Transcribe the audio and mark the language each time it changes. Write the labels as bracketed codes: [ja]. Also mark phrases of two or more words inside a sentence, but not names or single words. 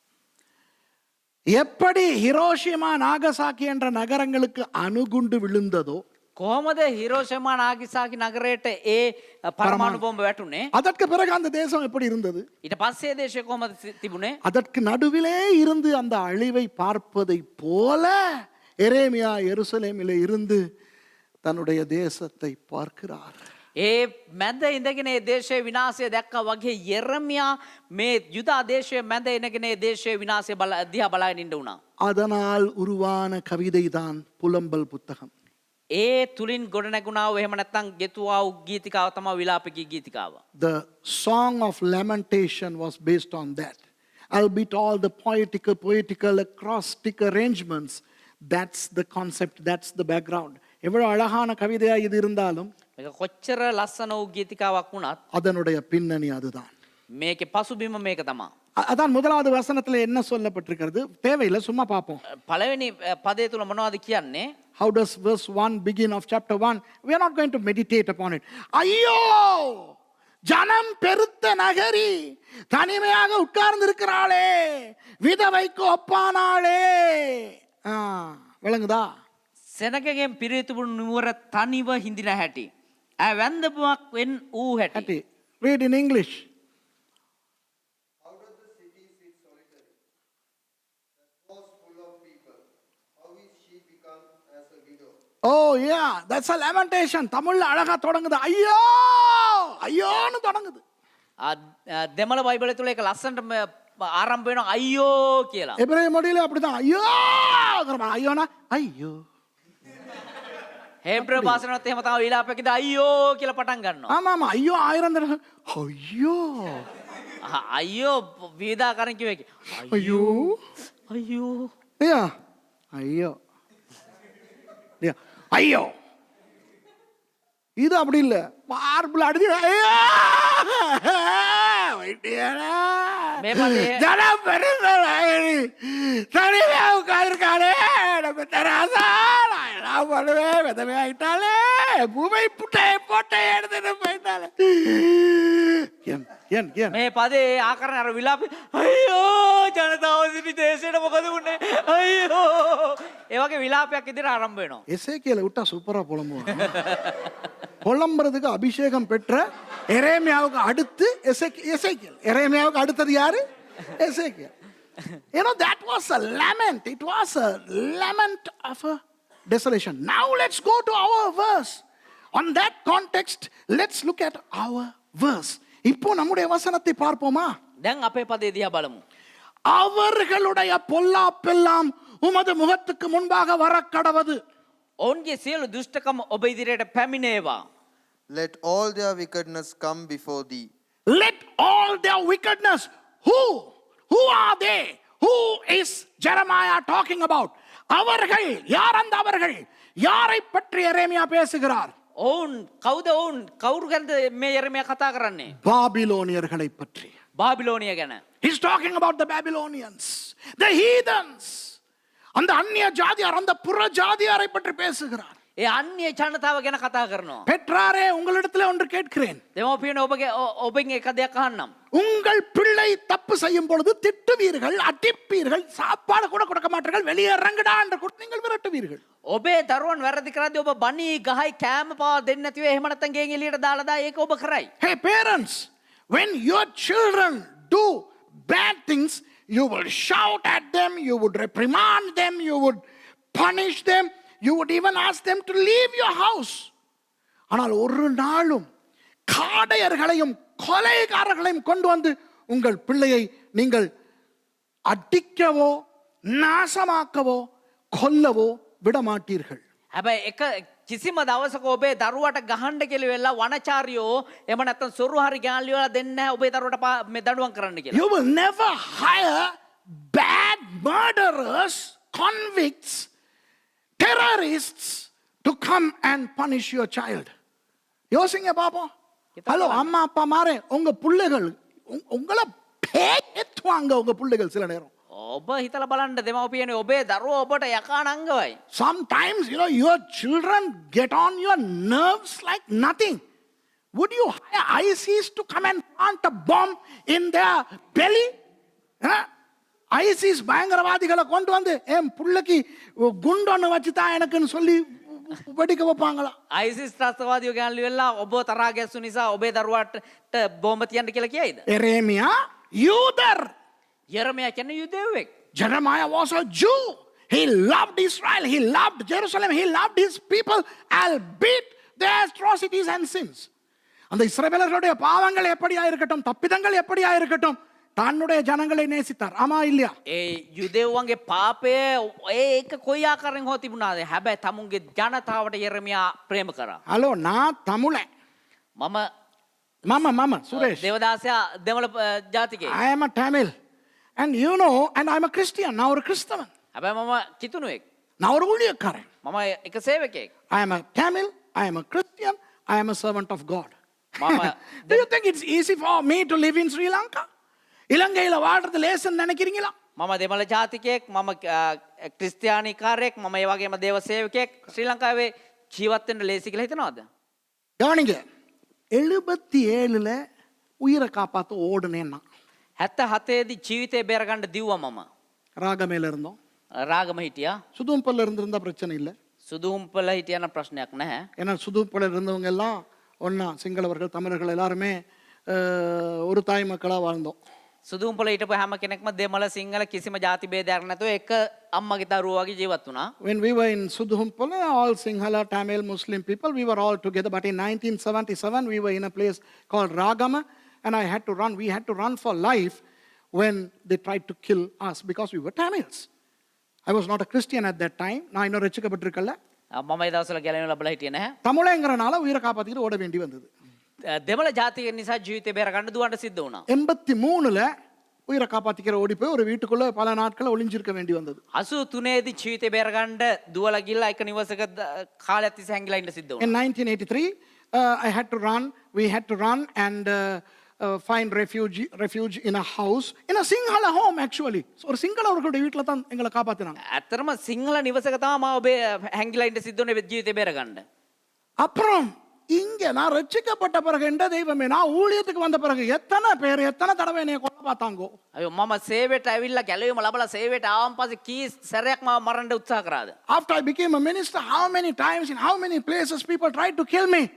[ta] எப்படி ஹிரோஷிமா நாகசாக்கி என்ற நகரங்களுக்கு அணுகுண்டு விழுந்ததோ [si] කොහොමද හිරෝෂිමා නාගිසාකි නගරයට ඒ පරමාණු බෝම්බ වැටුනේ? [ta] அதற்கு பிறகு அந்த தேசம் எப்படி இருந்தது? [si] ඊට පස්සේ දේශය කොහොමද තිබුණේ? [ta] அதற்கு நடுவிலே இருந்து அந்த அழிவை பார்ப்பதை போல எரேமியா எருசலேமிலே இருந்து தன்னுடைய தேசத்தை பார்க்கிறார். [si] ඒ මැද ඉඳගෙන ඒ දේශයේ විනාශය දැක්කා වගේ යෙරමියා මේ යුදා දේශයේ මැද ඉඳගෙන ඒ දේශයේ විනාශය දිහා බලාගෙන ඉන්න උනා. [ta] அதனால் உருவான கவிதைதான் புலம்பல் புத்தகம். [si] ඒ තුලින් ගොඩ නැගුණා වූ එහෙම නැත්නම් ගෙතුවා වූ ගීතිකාව තමයි විලාපකී ගීතිකාව. [en] The song of lamentation was based on that. Albeit all the poetical acrostic arrangements, that's the concept, that's the background. [ta] எவ்வளவு அழகான கவிதையா இது இருந்தாலும் [si] මේක කොච්චර ලස්සන වූ ගීතිකාවක් වුණත් [ta] அதனுடைய பின்னணி அதுதான். [si] මේකේ පසුබිම මේක තමයි. [ta] அதான் முதலாவது வசனத்துல என்ன சொல்லப்பட்டிருக்கிறது? தேவையில்லை, சும்மா பார்ப்போம். [si] පළවෙනි පදයේ තුල මොනවද කියන්නේ? [en] How does verse 1 begin of chapter 1? We are not going to meditate upon it. [ta] ஐயோ, ஜனம் பெருத்த நகரி தனிமையாக உட்கார்ந்து இருக்கிறாளே, விதவைக்கு ஒப்பானாளே. விளங்குதா? [si] සෙනගගෙන් පිරිතුරු නුවර තනිව හිඳින හැටි. වැන්දපුවක් වෙන් වූ හැටි. [en] Read in English. Out of the city sits solitary, that was full of people. How is she become as a widow? Oh yeah, that's a lamentation. [ta] தமிழ்ல அழகா தொடங்குது. ஐயோ ஐயோன்னு தொடங்குது. [si] දෙමළ බයිබලය තුල ඒක ලස්සනට ආරම්භ වෙනවා අයියෝ කියලා. [ta] எபிரேய மொழியில அப்படிதான். ஐயோ ஐயோனா ஐயோ. [si] හේබ්‍ර භාෂාවෙත් එහෙම තමයි විලාපකෙද අයියෝ කියලා පටන් ගන්නවා. [ta] ஆமா ஆமா, ஐயோ ஆயிரம் தடவை ஐயோ [si] අයියෝ වේදාකරන් කිව්වේ ඒක. [ta] ஐயோ [si] අයියෝ. [ta] ஐயா ஐயோ ஐயா ஐயோ. இது அப்படி இல்ல, மார்பிள் அடிச்சு ஐயோ [si] මේ පදේ [ta] ஜனம் பெருசா தனிமையா உட்கார்ந்துருக்காளே, நம்ம தராசா நான் பண்ணுவேன், விதவை ஆயிட்டாலே, பூமை புட்டையை போட்டை எடுத்துட்டு போயிட்டாலே. [si] මේ පදේ ආකරන අර විලාප අයියෝ ජනතාව සිටි දේශයට මොකද වුනේ අයියෝ ඒ වගේ විලාපයක් ඉදිරිය ආරම්භ වෙනවා. [ta] எசேக்கியேலை விட்டா சூப்பரா புலம்புவான். புலம்புறதுக்கு அபிஷேகம் பெற்ற எரேமியாவுக்கு அடுத்து எசேக்கியேல். எரேமியாவுக்கு அடுத்தது யாரு? எசேக்கியேல். [en] You know, that was a lament. It was a lament of a desolation. Now let's go to our verse. On that context, let's look at our verse. [ta] இப்போ நம்முடைய வசனத்தை பார்ப்போமா? [si] දැන් අපේ පදේ දිහා බලමු. [ta] அவர்களுடைய பொல்லாப்பெல்லாம் உமது முகத்துக்கு முன்பாக வரக்கடவது. [si] ඔවුන්ගේ සියලු දුෂ්ටකම ඔබ ඉදිරියට පැමිණේවා. [en] Let all their wickedness come before thee. Let all their wickedness. Who are they? Who is Jeremiah talking about? [ta] அவர்கள் யார்? அந்த அவர்கள் யாரை பற்றி எரேமியா பேசுகிறார்? [si] ඔවුන් කවුද? ඔවුන් කවුරු ගැනද මේ යෙරමියා කතා කරන්නේ? [ta] பாபிலோனியர்களை பற்றி. [si] බාබිලෝනිය ගැන. [en] He's talking about the Babylonians, the heathens. [ta] அந்த அந்நிய ஜாதியார், அந்த புற ஜாதியாரை பற்றி பேசுகிறார். [si] ඒ අන්‍ය ජනතාව ගැන කතා කරනවා. [ta] பெற்றாரே, உங்களிடத்தில் ஒன்று கேட்கிறேன். [si] දෙමෝපියන ඔබෙන් එක දෙයක් අහන්නම්. [ta] உங்கள் பிள்ளை தப்பு செய்யும் பொழுது திட்டுவீர்கள், அடிப்பீர்கள், சாப்பாடு கூட கொடுக்க மாட்டீர்கள், வெளியே இறங்குடா என்று நீங்கள் விரட்டுவீர்கள். [si] ඔබේ දරුවන් වැරදි කරද්දී ඔබ බණී ගහයි කෑම පාව දෙන්නේ නැතිව එහෙම නැත්නම් ගෙන් එළියට දාලා දා ඒක ඔබ කරයි. [en] Hey parents, when your children do bad things, you will shout at them, you would reprimand them, you would punish them, you would even ask them to leave your house. [ta] ஆனால் ஒரு நாளும் காடையர்களையும் கொலைகாரர்களையும் கொண்டு வந்து உங்கள் பிள்ளையை நீங்கள் அடிக்கவோ நாசமாக்கவோ கொல்லவோ விட மாட்டீர்கள். [si] හැබැයි එක කිසිම දවසක ඔබේ දරුවට ගහන්න කියලා වෙලා වනචාරියෝ එහෙම නැත්නම් සොරු හරි ගාල්ලිය වල දෙන්නේ නැහැ ඔබේ දරුවට මේ දඬුවම් කරන්න කියලා. [en] You will never hire bad murderers, convicts, terrorists to come and punish your child. [ta] யோசிங்க பாப்போம். ஹலோ அம்மா அப்பா மாரே உங்க பிள்ளைகள் உங்களை பேத்துவாங்க உங்க பிள்ளைகள் சில நேரம். [si] ඔබ හිතලා බලන්න දෙමව්පියනේ ඔබේ දරුවෝ ඔබට යකානංගවයි. [en] Sometimes, your children get on your nerves like nothing. Would you hire ISIS to come and plant a bomb in their belly? [ta] ISIS பயங்கரவாதிகளை கொண்டு வந்து என் புள்ளைக்கு குண்டொன்னு வச்சுதா எனக்குன்னு சொல்லி வெடிக்க வைப்பாங்களா? [si] ISIS ත්‍රස්තවාදියෝ ගාල්ලිය වෙලා ඔබ තරහා ගැස්සු නිසා ඔබේ දරුවාට බෝම්බ තියන්න කියලා කියයිද? [ta] எரேமியா யூதர். [si] යරමයා කියන්නේ යුදෙව්වෙක්. [en] Jeremiah was a Jew. He loved Israel. He loved Jerusalem. He loved his people, albeit their atrocities and sins. [ta] அந்த இஸ்ரவேலர்களுடைய பாவங்கள் எப்படியா இருக்கட்டும், தப்பிதங்கள் எப்படியா இருக்கட்டும், தன்னுடைய ஜனங்களை நேசித்தார். ஆமா இல்லையா? [si] ඒ යුදෙව්වන්ගේ පාපය ඒක කොයි ආකාරයෙන් හෝ තිබුණාද? හැබැයි තමුන්ගේ ජනතාවට යරමයා ප්‍රේම කරා. [ta] ஹலோ, நான் தமிழன். மாமா சுரேஷ். [si] දේවදාසයා දෙමළ ජාතිකයෙක්. [en] I am a Tamil. And and I'm a Christian. [ta] நான் ஒரு கிறிஸ்தவன். [si] හැබැයි මම කිතුණුවෙක්. [ta] நான் ஒரு ஊழியக்காரன். [si] මම එක සේවකයෙක්. [en] I am a Tamil. I am a Christian. I am a servant of God. Mama, Do you think it's easy for me to live in Sri Lanka? [ta] இலங்கையில வாழ்றது லேசன்னு நினைக்கிறீங்களா? [si] මම දෙමළ ජාතිකයෙක්, මම ක්‍රිස්තියානිකාරයෙක්, මම ඒ වගේම දේව සේවකයෙක්. ශ්‍රී ලංකාවේ ජීවත් වෙන්න ලේසි කියලා හිතනවද? [ta] கவனிங்க, 77ல உயிரை காப்பாத்த ஓடுனேன்னா [si] 77 දී ජීවිතේ බේරගන්න දිව්වා මම. [ta] ராகமேல இருந்தோம். [si] රාගම හිටියා. [ta] சுதும்பல்ல இருந்திருந்தா பிரச்சனை இல்லை. [si] සුදුම්පල හිටියා නම් ප්‍රශ්නයක් නැහැ. [ta] ஏன்னா சுதும்பல்ல இருந்தவங்க எல்லாம் ஒன்னா சிங்களவர்கள் தமிழர்கள் எல்லாருமே ஒரு தாய் மக்களா வாழ்ந்தோம். [si] සුදුම්පල හිටපු හැම කෙනෙක්ම දෙමළ සිංහල කිසිම ජාති ભેදයක් නැතුව එක අම්මගේ දරුවෝ වගේ ජීවත් වුණා. [en] When we were in Sudhumpala, all Sinhala, Tamil, Muslim people, we were all together. But in 1977, we were in a place called Ragama, and we had to run for life when they tried to kill us because we were Tamils. I was not a Christian at that time. [ta] நான் இன்னும் ரட்சிக்கப்பட்டிருக்கல. [si] මම ඒ දවස්වල ගැලවෙන්න ලබලා හිටියේ නැහැ. [ta] தமிழங்கிறனால உயிரை காப்பாத்திட்டு ஓட வேண்டி வந்தது. [si] දෙමළ ජාතික නිසා ජීවිතේ බේරගන්න දුවන්න සිද්ධ වුණා. [ta] 83ல உயிரை காப்பாத்திக்கிற ஓடி போய் ஒரு வீட்டுக்குள்ள பல நாட்கள் ஒளிஞ்சிருக்க வேண்டி வந்தது. [si] 83 දී ජීවිතේ බේරගන්න දුවලා ගිහලා එක නිවසක කාලයක් තිස්සේ හැංගිලා ඉන්න සිද්ධ වුණා. [en] In 1983, we had to run and find refuge in a house, in a Sinhala home actually. [ta] So ஒரு சிங்களவர்களுடைய வீட்ல தான் எங்களை காப்பாத்தினாங்க. [si] ඇත්තටම සිංහල නිවසක තමයි මාව හැංගිලා ඉන්න සිද්ධ වුණේ ජීවිතේ බේරගන්න. [ta] அப்புறம் இங்க நான் ரட்சிக்கப்பட்ட பிறகு என்ற தெய்வமே, நான் ஊழியத்துக்கு வந்த பிறகு எத்தனை தடவை என்னைய கொல்ல பார்த்தாங்கோ. [si] අයියෝ මම සේවයට ඇවිල්ලා ගැලවීම ලබලා සේවයට ආවන් පස්සේ කී සැරයක් මාව මරන්න උත්සාහ කරාද? [en] After I became a minister, how many times in how many places people tried to kill me.